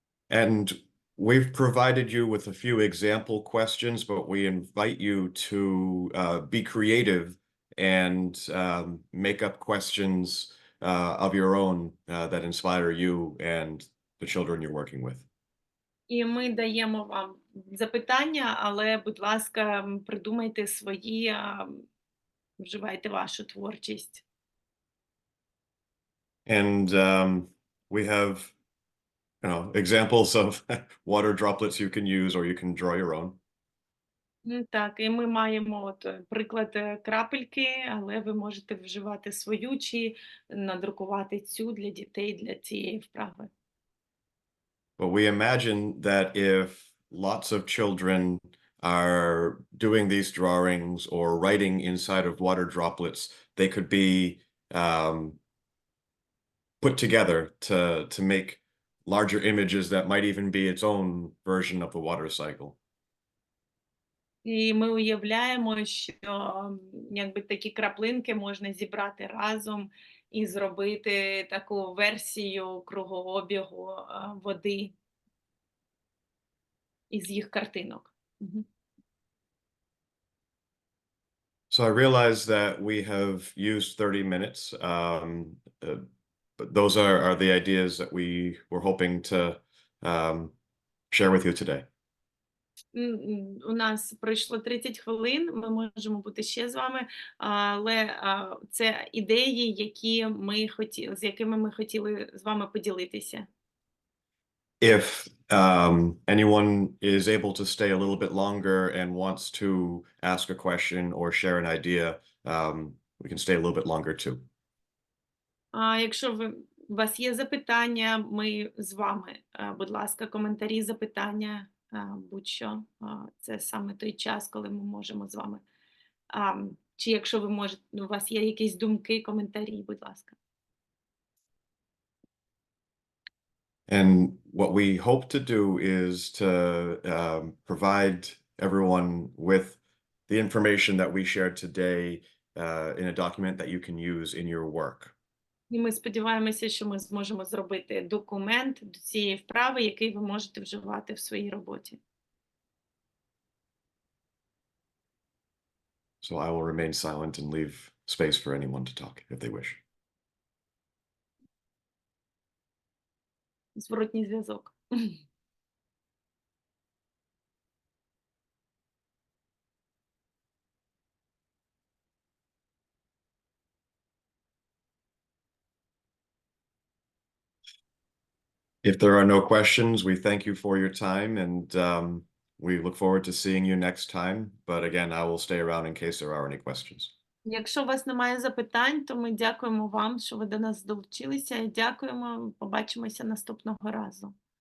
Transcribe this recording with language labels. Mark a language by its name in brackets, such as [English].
[English] And we've provided you with a few example questions, but we invite you to be creative and make up questions of your own that inspire you and the children you're working with. [Ukrainian] І ми даємо вам запитання, але, будь ласка, придумайте свої, вживайте вашу творчість. [English] And we have, examples of water droplets you can use, or you can draw your own. [Ukrainian] Так, і ми маємо приклад крапельки, але ви можете вживати свою чи надрукувати цю для дітей для цієї вправи. [English] But we imagine that if lots of children are doing these drawings or writing inside of water droplets, they could be put together to make larger images that might even be its own version of the water cycle. [Ukrainian] І ми уявляємо, що якби такі краплинки можна зібрати разом і зробити таку версію кругообігу води із їх картинок. Мгм. [English] So I realize that we have used 30 minutes, but those are the ideas that we were hoping to share with you today. [Ukrainian] У нас пройшло 30 хвилин, ми можемо бути ще з вами, але це ідеї, з якими ми хотіли з вами поділитися. [English] If anyone is able to stay a little bit longer and wants to ask a question or share an idea, we can stay a little bit longer too. [Ukrainian] Якщо у вас є запитання, ми з вами. Будь ласка, коментарі, запитання, будь-що. Це саме той час, коли ми можемо з вами. Чи якщо у вас є якісь думки, коментарі, будь ласка. [English] And what we hope to do is to provide everyone with the information that we shared today in a document that you can use in your work. [Ukrainian] І ми сподіваємося, що ми зможемо зробити документ до цієї вправи, який ви можете вживати в своїй роботі. [English] So I will remain silent and leave space for anyone to talk if they wish. [Ukrainian] Зворотній зв'язок. [English] If there are no questions, we thank you for your time and we look forward to seeing you next time. But again, I will stay around in case there are any questions. [Ukrainian] Якщо у вас немає запитань, то ми дякуємо вам, що ви до нас долучилися. І дякуємо. Побачимося наступного разу.